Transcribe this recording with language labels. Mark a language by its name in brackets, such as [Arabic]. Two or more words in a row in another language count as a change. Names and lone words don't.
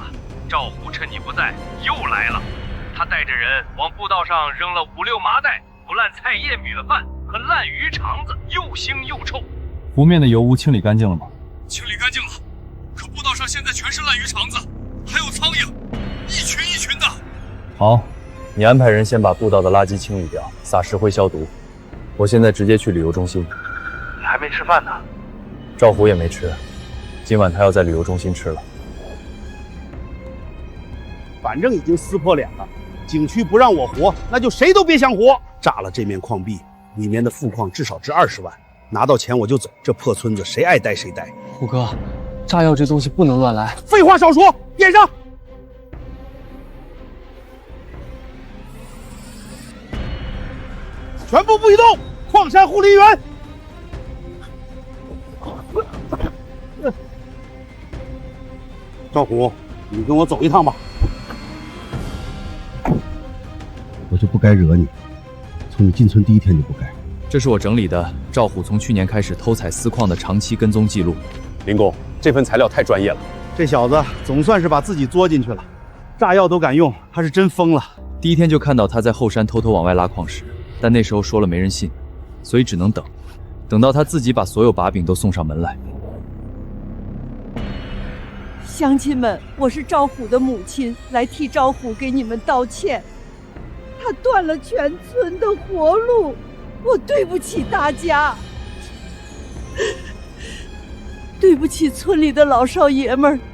[Chinese] 趙虎趁你不在又來了，他帶着人往步道上扔了5、6麻袋不爛菜葉米飯和爛魚腸子，又腥又臭。湖面的油污清理乾淨了嗎？清理乾淨了，可步道上現在全是爛魚腸子，還有蒼蠅，一群一群的。好，你安排人先把步道的垃圾清理掉，撒石灰消毒。我现在直接去旅遊中心。你還沒吃飯呢？趙虎也沒吃，今晚他要在旅遊中心吃了。反正已經撕破臉了，景區不讓我活，那就誰都別想活。炸了這面礦壁，裡面的富礦至少值20萬，拿到錢我就走。這破村子誰愛待誰待。虎哥，炸藥這東西不能亂來。廢話少說，點上。全部不許動！礦山護理員。趙虎，你跟我走一趟吧。我就不該惹你，從你進村第一天就不該。這是我整理的趙虎從去年開始偷採私礦的長期跟蹤記錄。林公，這份材料太專業了。這小子總算是把自己作進去了，炸藥都敢用，他是真瘋了。第一天就看到他在後山偷偷往外拉礦石，但那時候說了沒人信，所以只能等，等到他自己把所有把柄都送上門來。鄉親們，我是趙虎的母親，來替趙虎給你們道歉。他斷了全村的活路，我對不起大家，對不起村裡的老少爺們兒。